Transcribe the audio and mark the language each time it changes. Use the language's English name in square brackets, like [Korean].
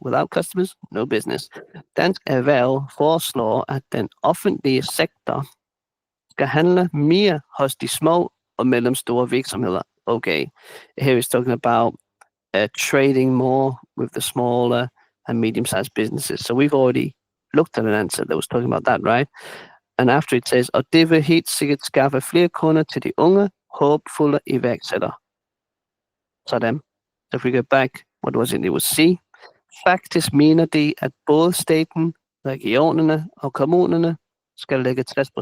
[English] Without customers, no business. [Danish] Dansk Erhverv foreslår, at den offentlige sektor skal handle mere hos de små og mellemstore virksomheder. [English] Okay, here he's talking about trading more with the smaller and medium-sized businesses. So we've already looked at an answer that was talking about that, right? And after it says, [Danish] og det vil helt sikkert skaffe flere kunder til de unge, håbfulde iværksættere. Sådan. [English] So if we go back, what was it? It was C. [Danish] Faktisk mener de, at både staten, regionerne og kommunerne skal lægge 60%.